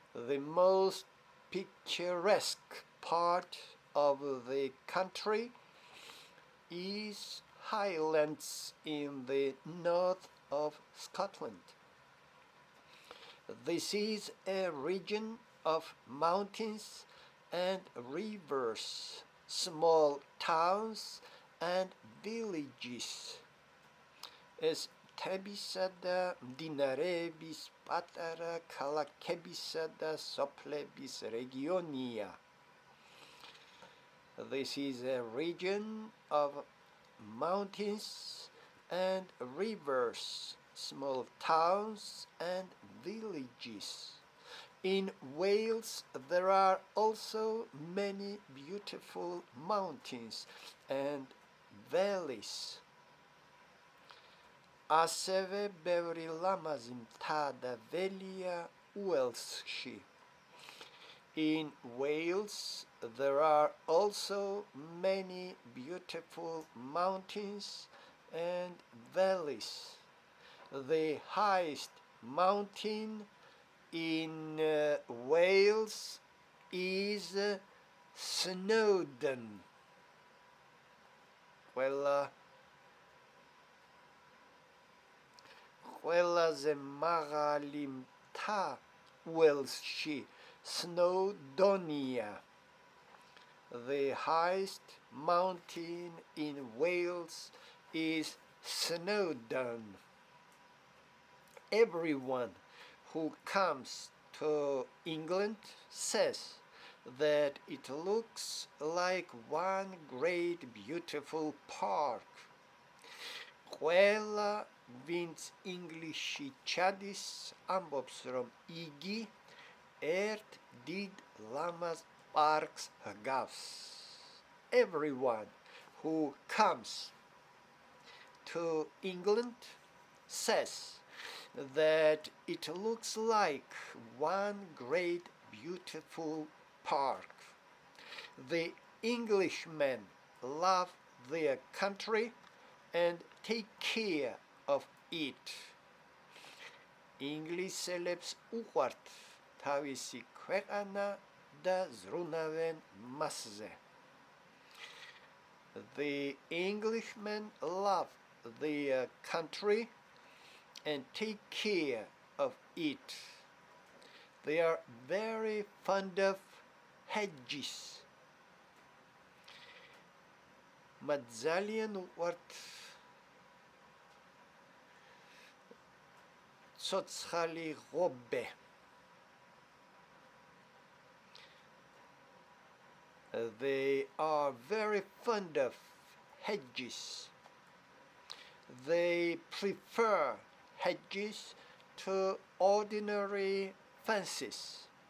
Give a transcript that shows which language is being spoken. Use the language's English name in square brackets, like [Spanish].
[English] The most picturesque part of the country is highlands in the north of Scotland. This is a region of mountains and rivers, small towns and villages. [Georgian] Es მთებისა და მდინარეების პატარა ქალაქებისა და სოფლების რეგიონია. [English] This is a region of mountains and rivers, small towns and villages. In Wales there are also many beautiful mountains and valleys. [Georgian] ასევე ბევრი ლამაზი მთა და ველია უელსში. [English] In Wales there are also many beautiful mountains and valleys. The highest mountain in Wales is Snowdon. [Georgian] ყველაზე მაღალი მთა უელსში Snowdonia. [English] The highest mountain in Wales is Snowdon. Everyone who comes to England says that it looks like one great beautiful park. [Georgian] ყველა ვინც ინგლისში ჩადის, ამბობს, რომ იგი ერთ დიდ ლამაზ პარკს ჰგავს. [English] Everyone who comes to England says that it looks like one great beautiful park. The Englishmen love their country and take care of it. [Georgian] ინგლისელებს უყვართ თავისი ქვეყანა და ზრუნავენ მასზე. [English] The Englishmen love their country and take care of it. They are very fond of hedges. [Georgian] მათ ძალიან უყვართ ცოცხალი ღობე. [English] They are very fond of hedges. They prefer hedges to ordinary fences.